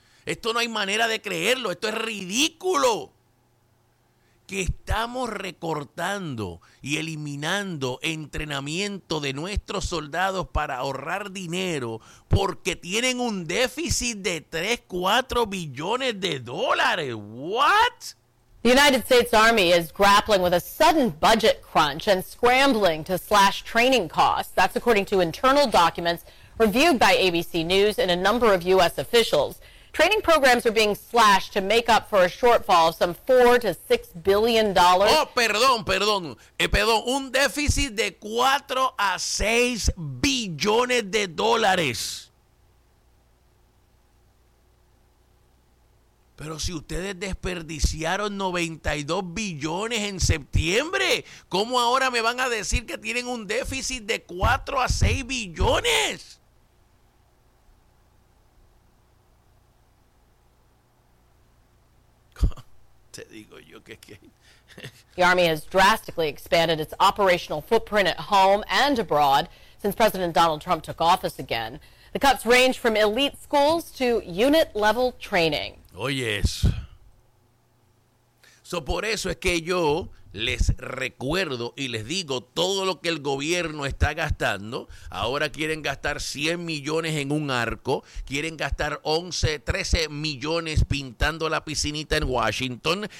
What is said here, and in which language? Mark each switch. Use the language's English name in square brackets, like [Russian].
[Spanish] Esto no hay manera de creerlo, esto es ridículo. Que estamos recortando y eliminando entrenamiento de nuestros soldados para ahorrar dinero porque tienen un déficit de 3, 4 billones de dólares. [English] What? The United States Army is grappling with a sudden budget crunch and scrambling to slash training costs. That's according to internal documents reviewed by ABC News and a number of U.S. officials. Training programs are being slashed to make up for a shortfall of some $4 to $6 billion. [Spanish] Oh, perdón. Un déficit de 4 a 6 billones de dólares. Pero si ustedes desperdiciaron 92 billones en septiembre, ¿cómo ahora me van a decir que tienen un déficit de 4 a 6 billones? Te digo yo que... [English] The Army has drastically expanded its operational footprint at home and abroad since President Donald Trump took office again. The cuts range from elite schools to unit-level training. [Spanish] Oye, eso. So, por eso es que yo les recuerdo y les digo todo lo que el gobierno está gastando. Ahora quieren gastar 100 millones en un arco. Quieren gastar 11, 13 millones pintando la piscinita en Washington.